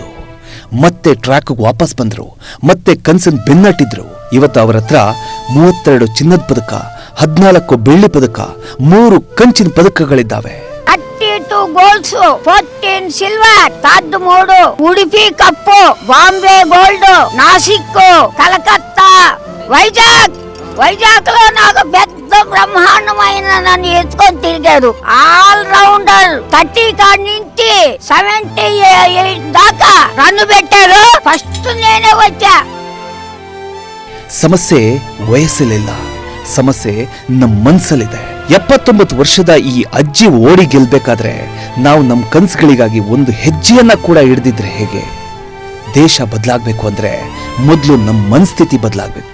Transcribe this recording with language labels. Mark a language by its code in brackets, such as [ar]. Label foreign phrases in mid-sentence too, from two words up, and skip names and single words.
[kn] ಮತ್ತೆ ಟ್ರ್ಯಾಕ್ಗೆ ವಾಪಸ್ ಬಂದ್ರು. ಮತ್ತೆ ಕನಸನ್ನು ಬೆನ್ನಟ್ಟಿದ್ರು. ಇವತ್ತು ಅವರ ಹತ್ರ 32 ಚಿನ್ನದ ಪದಕ, 14 ಬೆಳ್ಳಿ ಪದಕ, 3 ಕಂಚಿನ ಪದಕಗಳಿದ್ದಾವೆ. 32 ಗೋಲ್ಡ್ಸ್, 14 ಸಿಲ್ವರ್, 13 ಉಡುಪಿ ಕಪ್ಪು, ಬಾಂಬೆ ಗೋಲ್ಡ್, [te] నాసిక్, కలకత్తా, వైజాగ్ లో నాకు పెద్ద బ్రహ్మాండమైన నన్ను ఎత్తుకొని తిరిగాడు. [en] all rounder [te] 30 కాడి నుంచి 78 దాకా రన్ను పెట్టారు. ఫస్ట్ నేనే వచ్చా. [kn] ಸಮಸ್ಯೆ ವಯಸ್ಸಲ್ಲಿಲ್ಲ, ಸಮಸ್ಯೆ ನಮ್ಮ ಮನಸ್ಸಲ್ಲಿದೆ. 79 ವರ್ಷದ ಈ ಅಜ್ಜಿ ಓಡಿ ಗೆಲ್ಬೇಕಾದ್ರೆ ನಾವು ನಮ್ಮ ಕನಸುಗಳಿಗಾಗಿ ಒಂದು ಹೆಜ್ಜೆಯನ್ನ ಕೂಡ ಹಿಡಿದಿದ್ರೆ ಹೇಗೆ? ದೇಶ ಬದಲಾಗಬೇಕು ಅಂದ್ರೆ ಮೊದಲು ನಮ್ಮ ಮನಸ್ಥಿತಿ ಬದಲಾಗಬೇಕು.